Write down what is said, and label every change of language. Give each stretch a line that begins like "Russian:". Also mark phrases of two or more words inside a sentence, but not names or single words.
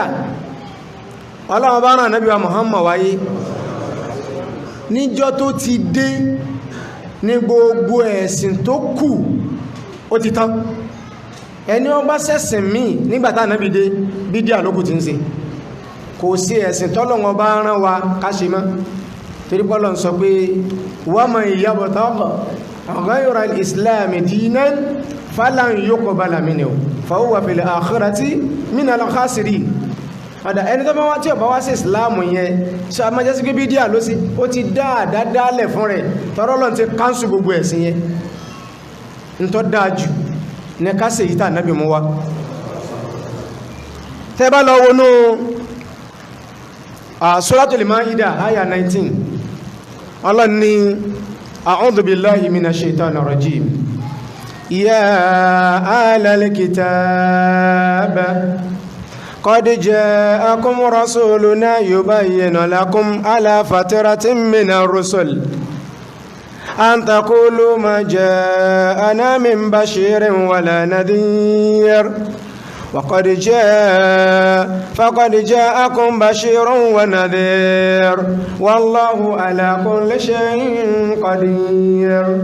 Yoruba: Ọlọ́run bá rán Ànábì wa Muhammad wáyé, níjọ́ tó ti dé ní gbogbo ẹ̀sìn tó kù ó ti tán. Ẹni ó bá ṣẹ̀sìn míì nígbàtá Ànábì dé, bídíà ló kù tí ń ṣe. Kò sí ẹ̀sìn tọ́lọ́run bá rán wa ká ṣe mọ́.
Arabic: Torí Ọlọ́run sọ pé ومن يبتغ غير الإسلام دينا فلن يقبل منه فهو في الآخرة من الخاسرين.
Yoruba: Ọ̀dá ẹni tó bá wá tí ó bá wá sí ìsìláàmù yẹn, ṣe a máa jẹ́ sí pé bídíà ló sí, ó ti dáadáa fún rẹ̀, tọ́rọ Ọlọ́run ti káńsù gbogbo ẹ̀sìn yẹn. Ń tọ́ dáájú ní ká ṣe ìta Ànábì mú wá. Tẹ́ bá lọ wọnú Suratul Maida àyà 19, Ọlọ́run ní
Arabic: أعوذ بالله من الشيطان الرجيم, يا أهل الكتاب قد جاءكم رسولنا يبين لكم على فترة من الرسل أن تقولوا ما جاءنا من بشير ولا نذير فقد جاءكم بشير ونذير والله على كل شيء قدير.